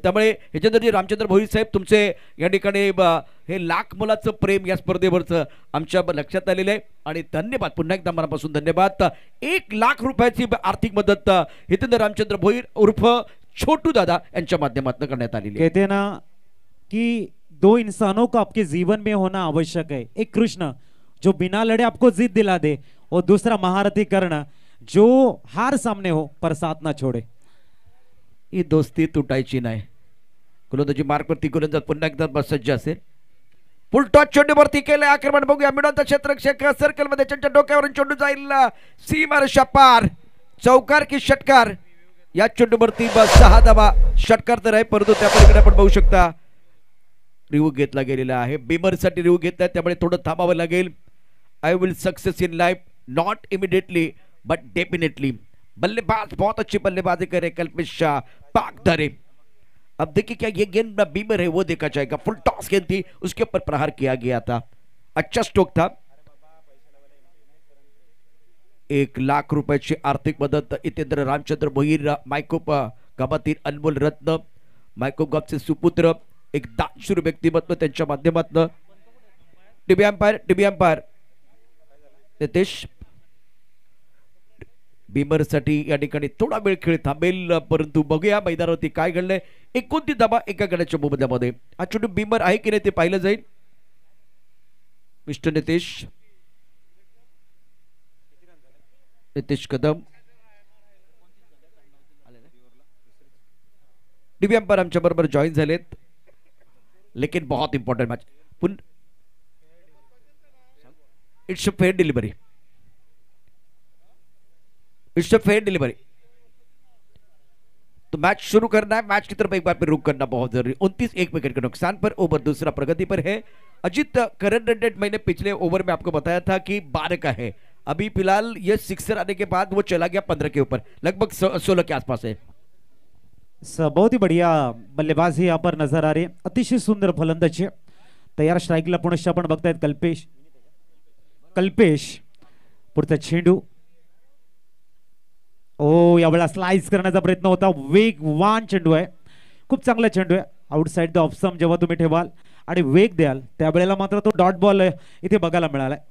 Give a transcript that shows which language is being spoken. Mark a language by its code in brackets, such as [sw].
[mr] त्यामुळे हितेंद्रजी रामचंद्र भोईर साहेब, तुमचे या ठिकाणी हे लाख मोलाचं प्रेम या स्पर्धेवरचं आमच्या लक्षात आलेलं आहे, आणि धन्यवाद, पुन्हा एकदा मनापासून धन्यवाद। 1,00,000 आर्थिक मदत हितेंद्र रामचंद्र भोईर उर्फ छोटू दादा यांच्या माध्यमातून करण्यात आलेली आहे। [hi] कहते ना कि 2 इंसानों का आपके जीवन में होना आवश्यक है, एक कृष्ण जो बिना लड़े आपको जीत दिला दे, और दूसरा महारथी कर्ण जो हार सामने हो पर साथ ना छोड़े। [mr] ही दोस्ती तुटायची नाही। गोलंदाजी मार्कवरती गोलंदाज पुन्हा एकदा सज्ज असेल, फुल टॉच चेंडूवरती केले आक्रमण, बघूया मिडॉनचा क्षेत्ररक्षक सर्कल मध्ये त्यांच्या डोक्यावरून चेंडू जाईल सीमारेषा पार, चौकार की षटकार। या चेंडूवरती 6 धावा, षटकार तर आहे, परंतु त्या पलीकडे आपण बघू शकता रिव्ह्यू घेतला गेलेला आहे। बीमर साठी रिव्ह्यू घेतलाय, त्यामुळे थोडं थांबावं लागेल। [en] I will success in life, not immediately but definitely. [hi] बल्लेबाज बहुत अच्छी बल्लेबाजी करे कल्पेश पाकदरे। अब देखिए क्या ये गेंद बीमर है वो देखा जाएगा। फुल टॉस गेंद थी, उसके ऊपर प्रहार किया गया था, अच्छा स्ट्रोक था। [mr] 1,00,000 आर्थिक मदत हितेंद्र रामचंद्र भोईर, मायकोप गावातील अनमोल रत्न, मायकोप गावचे सुपुत्र, एक दानशूर व्यक्तिमत्व त्यांच्या माध्यमातून। टीबी अंपायर नितेश बीमर साठी या ठिकाणी थोडा वेळ खेळ थांबेल, परंतु बघूया मैदानावरती काय घडलंय। 29 धावा एका गड्याच्या मोबदल्यामध्ये। हा चेंडू बीमर आहे की नाही ते पाहिलं जाईल। Mister Nitesh Kadam, TB umpire आमच्या बरोबर जॉईन झालेत। [hi] लेकिन बहुत [en] Important match, it's a fair delivery, it's a fair delivery. [hi] तो मैच शुरू करना है, मैच की तरफ एक बार फिर रुक करना बहुत जरूरी। 29 विकेट के नुकसान पर ओवर दूसरा प्रगति पर है। अजीत, करंट रन रेट मैंने पिछले ओवर में आपको बताया था कि 12 का है। अभी फिलहाल ये सिक्सर आने के बाद वो चला गया 15 के ऊपर, लगभग 16 के आसपास है। बहुत ही बढ़िया बल्लेबाजी यहाँ पर नजर आ रही है, [mr] अतिशय सुंदर फलंदाजी तयार स्ट्राईकला पुनश्च आपण बघतायत कल्पेश पुढचा चेंडू यावेळेला स्लाइस करण्याचा प्रयत्न होता, वेगवान चेंडू आहे, खूप चांगला चेंडू आहे, आउटसाइड द ऑफ स्टंप जेव्हा तुम्ही ठेवाल आणि वेग द्याल त्यावेळेला मात्र तो डॉट बॉल इथे बघायला मिळालाय।